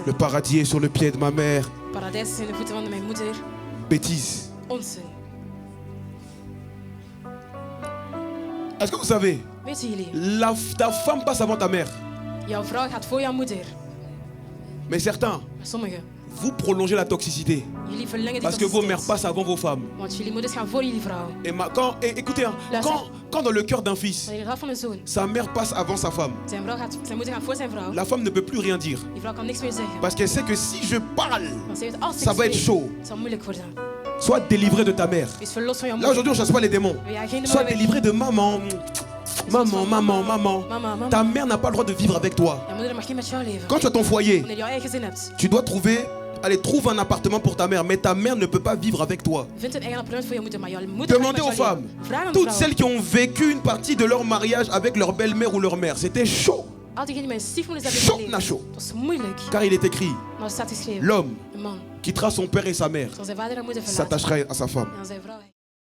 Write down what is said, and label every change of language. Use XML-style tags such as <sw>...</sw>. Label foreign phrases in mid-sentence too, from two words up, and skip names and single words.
<fr>Le paradis est sur le pied de ma mère.</fr> <nl>Paradijs is in de voeten van mijn moeder.</nl> <fr>Bêtise.</fr> <nl>Onzin.</nl> <fr>Est-ce que vous savez,</fr> <nl>Weten jullie?</nl> <fr>ta femme passe avant ta mère.</fr> <nl>Jouw vrouw gaat voor jouw moeder.</nl> <fr>Mais certains,</fr> <nl>Maar sommigen,</nl> <fr>vous prolongez la toxicité.</fr> <nl>jullie verlengen die</nl> <fr>Parce que vos mères</fr> <nl>toxiciteit.</nl> <fr>passent avant vos femmes.</fr> <nl>Want jullie moeders gaan voor jullie vrouw.</nl> <fr>Et écoutez, hein,</fr> <nl>Luister.</nl> <fr>quand dans le cœur d'un fils,</fr> <nl>Wanneer het hart van een zoon,</nl> <fr>sa mère passe avant sa femme,</fr> <nl>zijn moeder gaat voor zijn vrouw.</nl> <fr>la femme ne peut plus rien dire.</fr> <nl>Die vrouw kan niks meer zeggen.</nl> <fr>Parce qu'elle sait que si je parle,</fr> <nl>Want ze weet, als ik</nl> <fr>ça va être</fr> <nl>spreek,</nl> <fr>chaud.</fr> <nl>het zal moeilijk worden.</nl> <fr>Sois délivré de ta mère.</fr> <nl>Wees verlost van jouw</nl> <fr>Là</fr> <nl>moeder.</nl> <fr>aujourd'hui on chasse pas les démons.</fr> <nl>We jagen geen</nl> <fr>Sois</fr> <nl>demonen weg.</nl> <fr>délivré de maman. Maman, maman, maman.</fr> <nl>Mama.</nl> <fr>Ta mère n'a pas le droit de vivre avec toi.</fr> <nl>Jouw moeder mag niet met jou leven.</nl> <fr>Quand tu as ton foyer,</fr> <nl>Wanneer je jouw eigen gezin hebt,</nl> <fr>tu dois trouver, allez, trouve un appartement pour ta mère, mais ta mère ne peut pas vivre avec toi.</fr> <nl>vind een eigen appartement voor je moeder, maar jouw moeder mag</nl> <fr>Demandez</fr> <nl>niet</nl> <fr>aux</fr> <nl>met jou</nl> <fr>femmes,</fr> <nl>leven. Vraag aan de</nl> <fr>toutes</fr> <nl>vrouwen.</nl> <fr>celles qui ont vécu une partie de leur mariage avec leur belle-mère ou leur mère, c'était chaud.</fr> <nl>Al diegenen die mijn stiefmoeders hebben</nl> <fr>Chaud</fr> <nl>geleefd.</nl> <fr>na chaud.</fr> <nl>Het was moeilijk.</nl> <fr>Car il est écrit,</fr> <nl>Maar er staat geschreven.</nl> <fr>l'homme</fr> <nl>Een man</nl> <fr>quittera son père et sa mère,</fr> <nl>zal zijn vader en moeder verlaten.</nl> <fr>s'attachera à sa femme.</fr> <nl>En aan zijn vrouw.</nl>